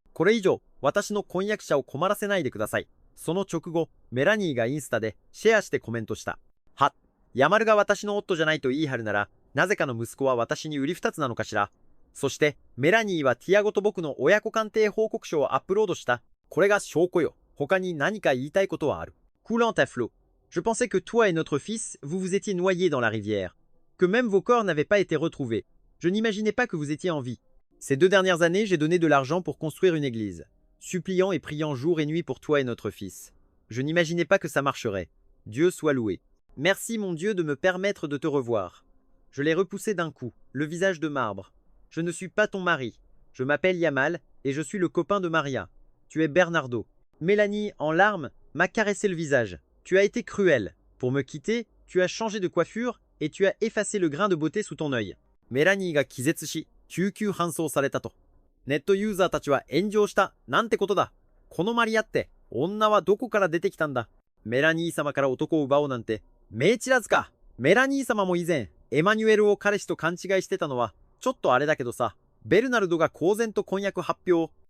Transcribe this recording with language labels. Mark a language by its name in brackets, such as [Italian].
[Japanese] これ以上、私の婚約者を困らせないでください。その直後、メラニーがインスタでシェアしてコメントした。は、ヤマルが私の夫じゃないと言い張るなら、なぜかの息子は私に売り二つなのかしら。そして、メラニーはティアゴと僕の親子鑑定報告書をアップロードした。これが証拠よ。他に何か言いたいことはある。 [French] Coulant à flot. Je pensais que toi et notre fils, vous vous étiez noyés dans la rivière. Que même vos corps n'avaient pas été retrouvés. Je n'imaginais pas que vous étiez en vie. Ces 2 dernières années, j'ai donné de l'argent pour construire une église, suppliant et priant jour et nuit pour toi et notre fils. Je n'imaginais pas que ça marcherait. Dieu soit loué. Merci mon Dieu de me permettre de te revoir. Je l'ai repoussé d'un coup, le visage de marbre. Je ne suis pas ton mari. Je m'appelle Yamal et je suis le copain de Maria. Tu es Bernardo. Mélanie, en larmes, m'a caressé le visage. Tu as été cruel. Pour me quitter, tu as changé de coiffure et tu as effacé le grain de beauté sous ton œil. [Japanese] メラニーが気絶し、救急搬送されたと。ネットユーザーたちは炎上した。なんてことだ。このマリアって、女はどこから出てきたんだ。メラニー様から男を奪おうなんて、命知らずか。メラニー様も以前、エマニュエルを彼氏と勘違いしてたのは、ちょっとあれだけどさ、ベルナルドが公然と婚約発表。